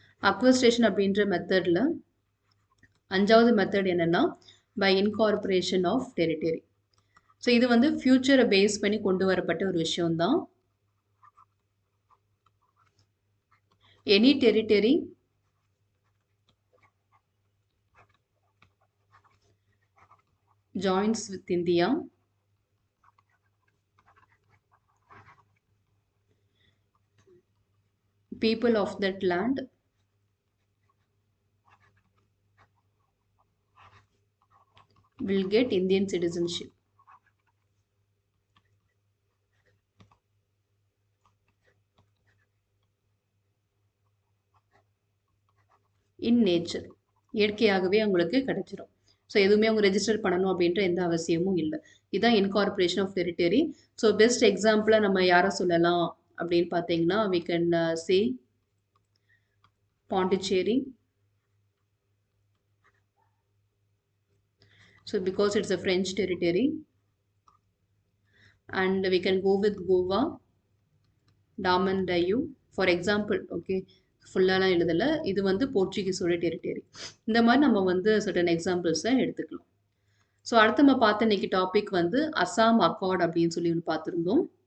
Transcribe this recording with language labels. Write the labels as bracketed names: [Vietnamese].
[Tamil] அக்வஸ்டேஷன் அப்படின்ற மெத்தட்ல 5வது மெத்தட் என்னன்னா by incorporation of territory. So இது வந்து ஃபியூச்சரை பேஸ் பண்ணி கொண்டு வரப்பட்ட ஒரு விஷயம் தான். [English] Any territory joins with India people of that land will get Indian citizenship. In nature. [Tamil] இயற்கையாகவே அவங்களுக்கு கிடைச்சிரும். ஸோ எதுவுமே அவங்க ரெஜிஸ்டர் பண்ணணும் அப்படின்ற எந்த அவசியமும் இல்லை. இதுதான் incorporation of territory. So best எக்ஸாம்பிளா நம்ம யாரை சொல்லலாம் அப்படின்னு பார்த்தீங்கன்னா, [English] we can say [Tamil] Pondicherry. [English] So because it's a French territory, and we can go with Goa, Daman Diu, for example. [Tamil] Okay, ஃபுல்லாலாம் எழுதலை. இது வந்து போர்ச்சுகீஸோட டெரிட்டரி. இந்த மாதிரி நம்ம வந்து சர்டன் எக்ஸாம்பிள்ஸை எடுத்துக்கலாம். ஸோ அடுத்து நம்ம பார்த்த இன்னைக்கு டாபிக் வந்து அசாம் அக்கார்ட் அப்படின்னு சொல்லி ஒன்று பார்த்துருந்தோம்.